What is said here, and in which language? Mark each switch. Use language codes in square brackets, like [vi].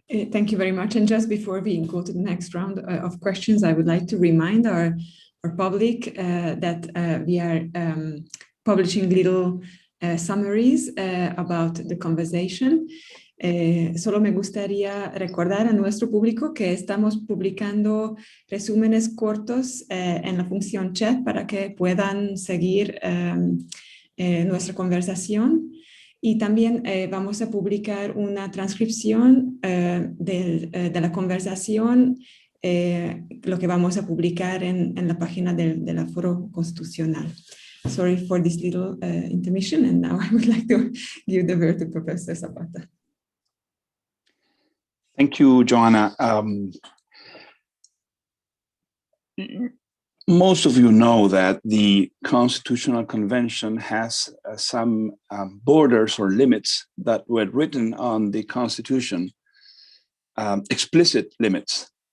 [en] Thank you very much. And just before we go to the next round of questions, I would like to remind our public that we are publishing little summaries about the conversation. [es] Solo me gustaría recordar a nuestro público que estamos publicando resúmenes cortos en la función chat para que puedan seguir nuestra conversación. Y también vamos a publicar una transcripción de la conversación, lo que vamos a publicar en la página del Foro Constitucional. [en] Sorry for this little intermission, and now I would like to give the word to Professor Zapata. Thank you, Joanna. Most of you know that the Constitutional Convention has some borders or limits that were written on the Constitution, explicit limits.